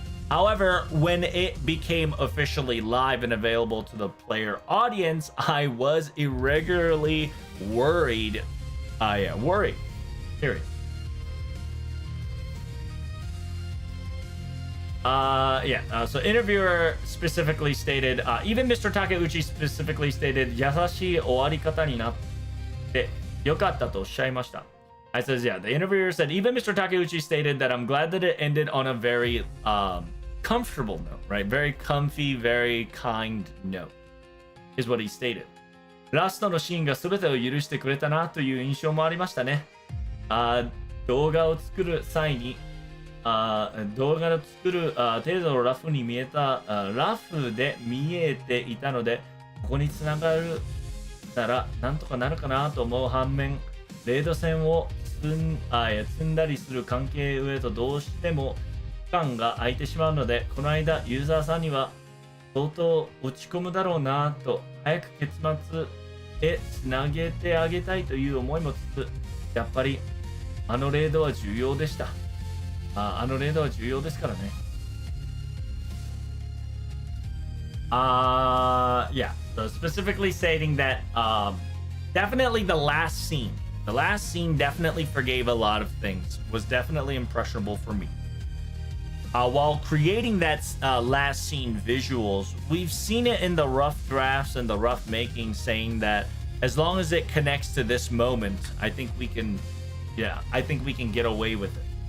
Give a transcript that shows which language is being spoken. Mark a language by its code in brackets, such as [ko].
[en] However, when it became officially live and available to the player audience, I was irregularly worried. Worried. Period. So interviewer specifically stated, even Mr. Takeuchi specifically stated, [ja] 優しい終わり方になってよかったとおっしゃいました。 [en] I says, yeah, the interviewer said, even Mr. Takeuchi stated that I'm glad that it ended on a very comfortable note, right? Very comfy, very kind note, is what he stated. [ja] ラストのシーンが全てを許してくれたなという印象もありましたね。動画を作る際に動画を作る程度のラフに見えたラフで見えていたので、ここにつながるならなんとかなるかなと思う反面、レード戦を積んだりする関係上とどうしても期間が空いてしまうので、この間ユーザーさんには相当落ち込むだろうなと、早く結末へつなげてあげたいという思いもつつ、やっぱりあのレードは重要でした。あのレードは重要ですからね。 [en] Yeah, so specifically stating that definitely the last scene definitely forgave a lot of things, was definitely impressionable for me. While creating that last scene visuals, we've seen it in the rough drafts and the rough making, saying that as long as it connects to this moment, I think we can get away with it.